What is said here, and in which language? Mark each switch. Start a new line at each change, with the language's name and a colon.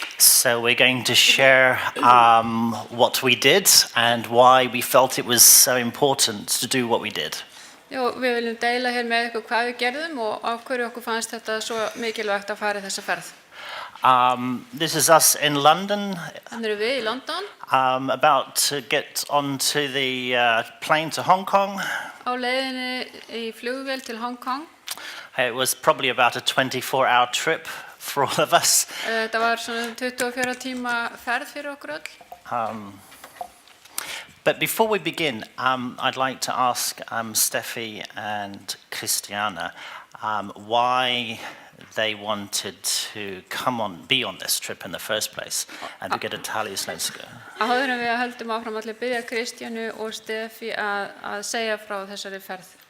English: So we're going to share what we did and why we felt it was so important to do what we did.
Icelandic: Já, við viljum deila hér með ykkur hvað við gerðum og af hverju okkur fannst þetta svo mikilvægt að fara í þessa ferð.
English: This is us in London.
Icelandic: Þannig erum við í London.
English: About to get onto the plane to Hong Kong.
Icelandic: Á leiðinni í flugvél til Hong Kong.
English: It was probably about a 24-hour trip for all of us.
Icelandic: Þetta var svona 24 tíma ferð fyrir okkur öll.
English: But before we begin, I'd like to ask Stefany and Kristiana why they wanted to be on this trip in the first place. And we get a tally íslensku.
Icelandic: Áður en við höldum áfram allir biðja Kristianu og Stefany að segja frá þessari ferð.